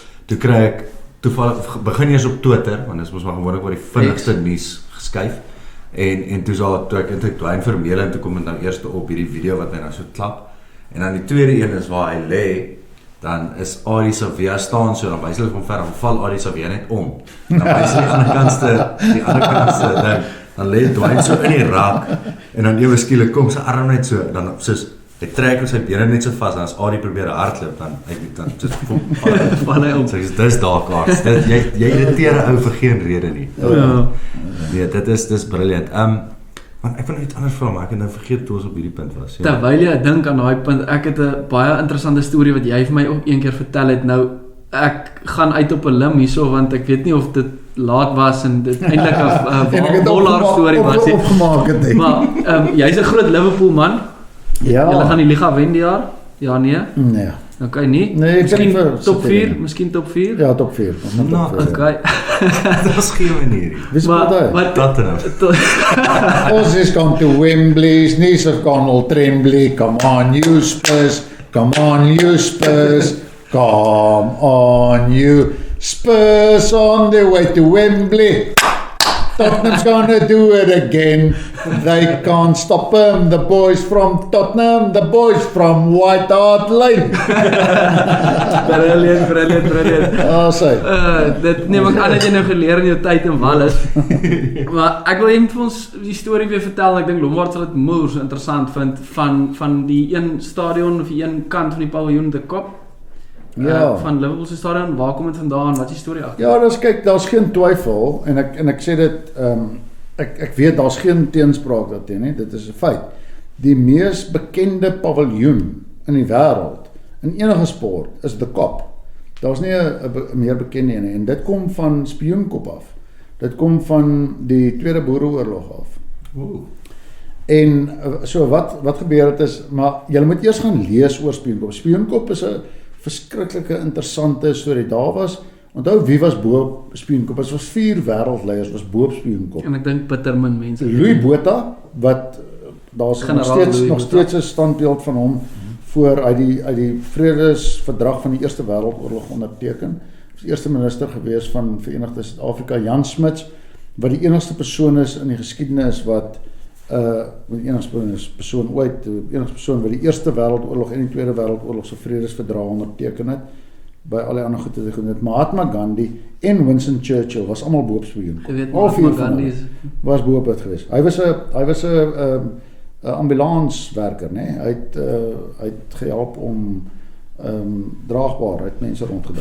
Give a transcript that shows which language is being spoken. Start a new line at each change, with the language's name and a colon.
Afrikaans: Toe kry ek toevallig begin eers op Twitter want dit is mos maar gewoonlik oor die vinnigste nuus geskuif en toe ek Dwayne Vermeulen en toe kom dit nou eers op hierdie video wat hy nou so klap en dan die tweede een is waar hy lê dan is Adi Savia staan so dan wys hulle van ver dan val Adi Savia net om dan wys hy die ander kantste dan lê Dwayne so in die rak en dan ewe skielik kom sy arm net so dan soos hy trek sy bene net so vas en as Adi probeer hardloop dan soos val hy om. So dis Dark Arts. Jy irriteer 'n ou vir geen rede nie. Nee, dis briljant. Want ek wil net iets anders vra, maar ek het nou vergeet toe ons op hierdie punt was. Terwyl jy dink aan daai punt, ek het 'n baie interessante storie wat jy vir my ook een keer vertel het. Nou ek gaan uit op 'n lim hierso want ek weet nie of dit laat was en dit eintlik 'n Bollard storie was nie. Opgemaak het. Maar jy's 'n groot Liverpool man. Ja. Julle gaan die liga wen die jaar? Ja, nee. Nee. Okay, nie. Nee, miskien vir top 4, miskien top 4. Ja, top 4. Okay. Daar's geen manier. Wie speel daai? Tottenham. Ons is gaan to Wembley's, nie so gaan Old Tremblay.
English: Come on, you Spurs. Come on, you Spurs. Come on, you Spurs on the way to Wembley. Tottenham's gonna do it again. They can't stop them. The boys from Tottenham, the boys from White Hart Lane. Brilliant.
Afrikaans: Oh, sê. Dit neem ek aan dat jy nou geleer in jou tyd in Wallis. Maar ek wil net vir ons die storie weer vertel. Ek dink Lombard sal dit moers interessant vind van die een stadion of die een kant van die paviljoen, die Kop. Ja. Van Liverpool se stadion, waar kom dit vandaan? Wat is die storie agter? Ja, kyk, daar's geen twyfel en ek sê dit ek weet daar's geen teenspraak daarteen nie. Dit is 'n feit. Die mees bekende paviljoen in die wêreld in enige sport is die Kop. Daar's nie 'n meer bekende een nie en dit kom van Spioenkop af. Dit kom van die Tweede Boereoorlog af. Ooh. En so wat gebeur het is, maar jy moet eers gaan lees oor Spioenkop. Spioenkop is 'n verskriklike interessante storie. Daar was, onthou wie was bo op Spioenkop? Dit was 4 wêreldleiers was bo op Spioenkop. En ek dink bitter min mense. Louis Botha wat daar's nog steeds 'n standbeeld van hom voor uit die vredesverdrag van die Eerste Wêreldoorlog onderteken. Hy was eerste minister gewees van Verenigde Suid-Afrika. Jan Smuts wat die enigste persoon is in die geskiedenis wat die enigste persoon ooit, die enigste persoon wat die Eerste Wêreldoorlog en die Tweede Wêreldoorlog se vredesverdrag onderteken het. By al die ander goed het hy gedoen. Mahatma Gandhi en Winston Churchill was almal bo op Spioenkop. Jy weet Mahatma Gandhi was bo op dit geweest. Hy was 'n ambulanswerker, né? Hy het gehelp om draagbaar uit mense rondgedra.